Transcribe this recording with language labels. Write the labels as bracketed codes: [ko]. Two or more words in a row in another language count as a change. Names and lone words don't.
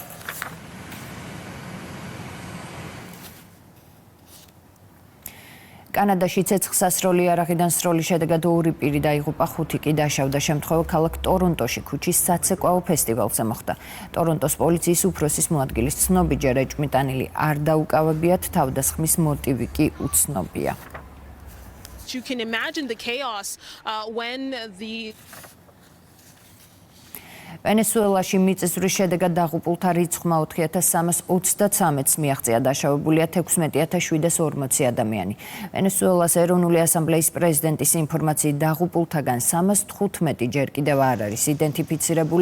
[ka] კანადაში ცეცხლსასროლი იარაღიდან სროლის შედეგად 2 პირი დაიღუპა, 5 კი დაშავდა. შემთხვევა ქალაქ ტორონტოში ქუჩის საცეკვაო ფესტივალზე მოხდა. ტორონტოს პოლიციის უფროსის მოადგილის ცნობი ჯერ ეჭვმიტანილი არ დაუკავებიათ, თავდასხმის მოტივი კი უცნობია. [en] You can imagine the chaos when the [ka] ვენესუელაში მიწისძვრის შედეგად დაღუპულთა რიცხვმა 4323-ს მიაღწია, დაშავებულია 16740 ადამიანი. ვენესუელას ეროვნული ასამბლეის პრეზიდენტის ინფორმაციით დაღუპულთაგან 315 ჯერ კიდევ არ არის იდენტიფიცირებული.